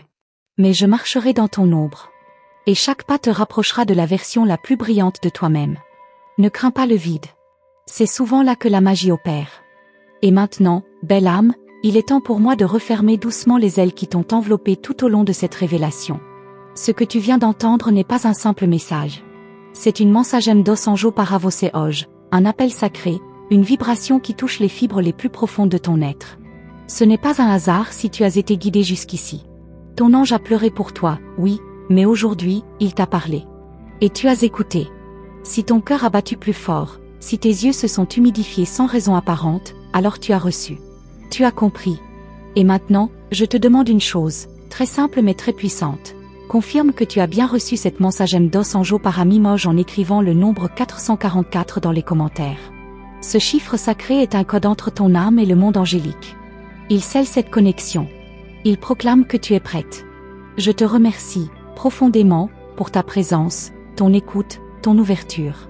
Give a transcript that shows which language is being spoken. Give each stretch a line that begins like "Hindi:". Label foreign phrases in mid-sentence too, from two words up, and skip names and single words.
French: Mais je marcherai dans ton ombre. Et chaque pas te rapprochera de la version la plus brillante de toi-même. Ne crains pas le vide. C'est souvent là que la magie opère. Et maintenant, belle âme, il est temps pour moi de refermer doucement les ailes qui t'ont enveloppé tout au long de cette révélation. Ce que tu viens d'entendre n'est pas un simple message. C'est une
Portuguese: mensagem dos anjo para você hoje,
French: un appel sacré, une vibration qui touche les fibres les plus profondes de ton être. Ce n'est pas un hasard si tu as été guidé jusqu'ici. Ton ange a pleuré pour toi, oui, mais aujourd'hui, il t'a parlé. Et tu as écouté. Si ton cœur a battu plus fort, si tes yeux se sont humidifiés sans raison apparente, alors tu as reçu. Tu as compris. Et maintenant, je te demande une chose, très simple mais très puissante. Confirme que tu as bien reçu cette
Portuguese: mensagem dos anjo para mim hoje
French: en écrivant le nombre 444 dans les commentaires. Ce chiffre sacré est un code entre ton âme et le monde angélique. Il scelle cette connexion. Il proclame que tu es prête. Je te remercie, profondément, pour ta présence, ton écoute, ton ouverture.